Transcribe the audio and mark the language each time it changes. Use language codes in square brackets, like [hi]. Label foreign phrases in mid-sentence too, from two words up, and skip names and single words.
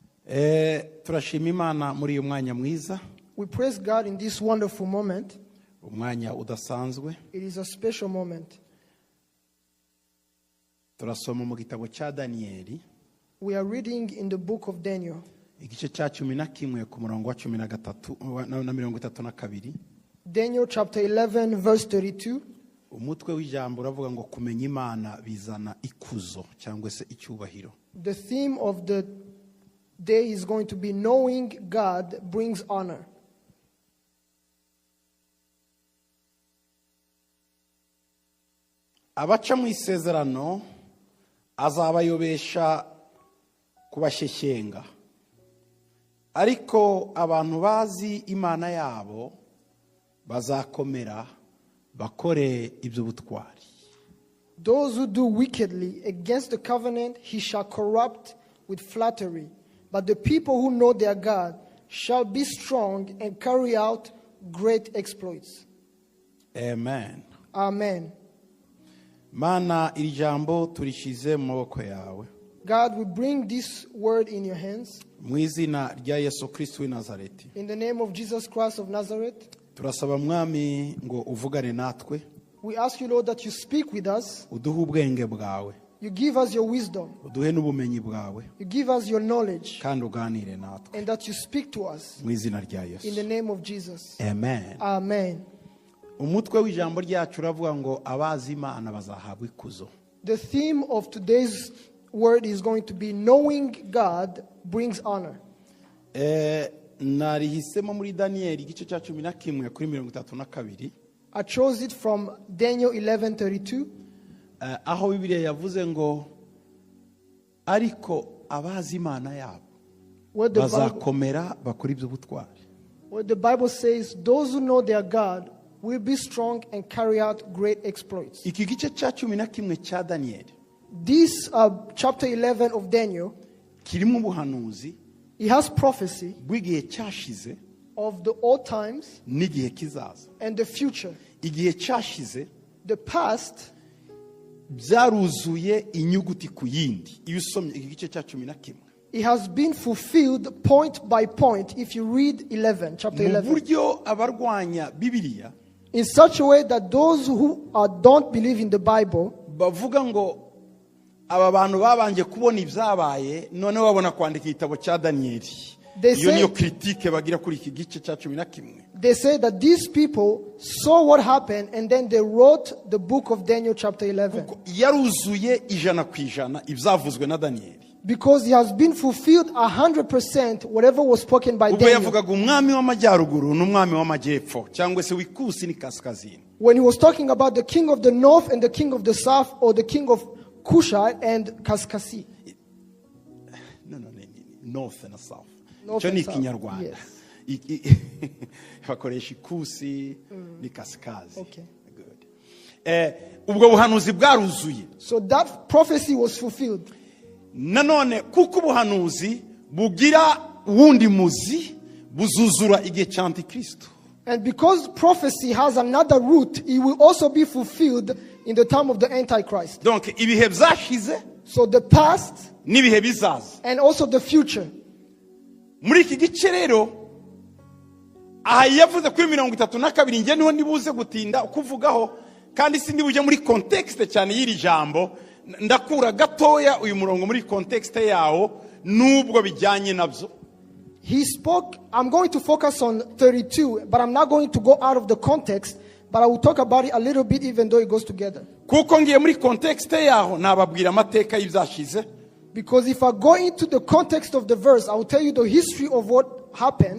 [rw] Turashima Imana muri uyu mwanya mwiza. [en] We praise God in this wonderful moment. [rw] Umwanya udasanzwe. [en] It is a special moment. [rw] Turasoma mu gitabo cya Danieli. [en] We are reading in the book of Daniel. [rw] Igice cya 11 ku murongo wa 13 na 32. [en] Daniel chapter 11 verse 32. [rw] Umutwe w'ijambo uravuga ngo kumenya Imana bizana ikuzo cyangwa se icyubahiro. [en] The theme of the day is going to be knowing God brings honor. [rw] Abaca mu isezerano azabayobesha kubasheshyenga, ariko abantu bazi Imana yabo bazakomera bakore ibyo butwari. [en] Those who do wickedly against the covenant he shall corrupt with flattery, but the people who know their God shall be strong and carry out great exploits. [rw] Amen. [en] Amen. [rw] Mana, iri jambo turishize mu maboko yawe. [en] God, we bring this word in your hands. [rw] Mu izina rya Yesu Kristo w'i Nazareti. [en] In the name of Jesus Christ of Nazareth. [rw] Turasaba Mwami ngo uvugane natwe. [en] We ask you, Lord, that you speak with us. [rw] Uduhe ubwenge bwawe. [en] You give us your wisdom. [rw] Uduhe n'ubumenyi bwawe. [en] You give us your knowledge. [rw] Kandi uganire natwe. [en] And that you speak to us. [rw] Mu izina rya Yesu. [en] In the name of Jesus. [rw] Amen. [en] Amen. [rw] Umutwe w'ijambo ryacu uravuga ngo abazi Imana bazahabwa ikuzo. [en] The theme of today's word is going to be knowing God brings honor. [rw] Narihisemo muri Danieli igice cya 11 kuri 32. [en] I chose it from Daniel 11:32. [rw] Aho Bibiliya yavuze ngo ariko abazi Imana yabo bazakomera bakora ibyo butwari. [en] Where the Bible says those who know their God will be strong and carry out great exploits. [rw] Iki gice cya 11 cya Danieli. [en] This chapter 11 of Daniel, [rw] kirimo ubuhanuzi, [en] it has prophecy [rw] bw'igihe cyashize [en] of the old times [rw] n'igihe kizaza. [en] and the future. [rw] Igihe cyashize [en] The past [rw] byaruzuye inyuguti ku yindi. Iyo usomye iki gice cya 11, [en] it has been fulfilled point by point if you read 11, chapter [rw] mu 11. buryo abarwanya Bibiliya [en] In such a way that those who don't believe in the Bible, [rw] bavuga ngo aba bantu babanje kubona ibyabaye none babona kwandika igitabo cya Danieli. Iyo niyo critique bagira kuri iki gice cya 11. [en] they say that these people saw what happened and then they wrote the book of Daniel chapter 11. [rw] Yaruzuye ijana ku ijana ibyavuzwe na Danieli. [en] Because it has been fulfilled 100% whatever was spoken by [rw] Ubwo Daniel. yavugaga umwami w'amajyaruguru n'umwami w'amajyepfo cyangwa se w'ikusi n'ikaskazini. [en] When he was talking about the king of the north and the king of the south, or the king of Kushai and Kaskasi. No, north and south. North [rw] Cyo [en] and [rw] ni [en] south, Kinyarwanda. yes. [rw] Bakoresha ikusi n'ikaskazi. [en] Okay. Good. [rw] Ubwo buhanuzi bwaruzuye. [en] So that prophecy was fulfilled. [rw] Nanone kuko ubuhanuzi bugira wundi muzi buzuzura igihe cya Antichrist. [en] And because prophecy has another root, it will also be fulfilled in the time of the Antichrist. [rw] Donc ibihe byashize [en] So the past [rw] n'ibihe bizaza. [en] and also the future. [rw] Muri iki gice rero aha yavuze kuri 32 nge niho nibuze gutinda kuvugaho, kandi sindi buje muri context cyane y'iri jambo. Ndakura gatoya uyu murongo muri context yawo nubwo bijyanye nabyo. [en] He spoke, I'm going to focus on 32, but I'm not going to go out of the context, but I will talk about it a little bit even though it goes together. [rw] Kuko ngiye muri context yaho nababwira amateka y'ibyashize. [en] Because if I go into the context of the verse, I will tell you the history of what happened.